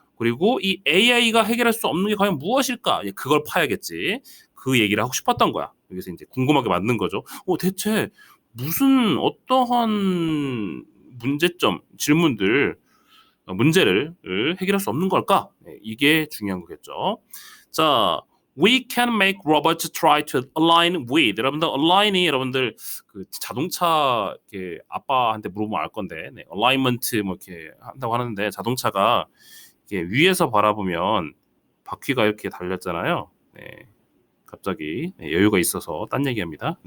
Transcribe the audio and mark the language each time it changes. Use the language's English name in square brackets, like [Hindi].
[Korean] 그리고 이 AI가 해결할 수 없는 게 과연 무엇일까? 그걸 파야겠지. 그 얘기를 하고 싶었던 거야. 여기서 이제 궁금하게 만든 거죠. 대체 무슨 어떠한 문제점, 질문들, 문제를 해결할 수 없는 걸까? 이게 중요한 거겠죠. [English] 자, we can make robots try to align with. [Korean] 여러분들 align이 여러분들 그 자동차 이렇게 아빠한테 물어보면 알 건데, alignment 뭐 이렇게 한다고 하는데 자동차가 이렇게 위에서 바라보면 바퀴가 이렇게 달렸잖아요. 네. 갑자기 여유가 있어서 딴 얘기합니다.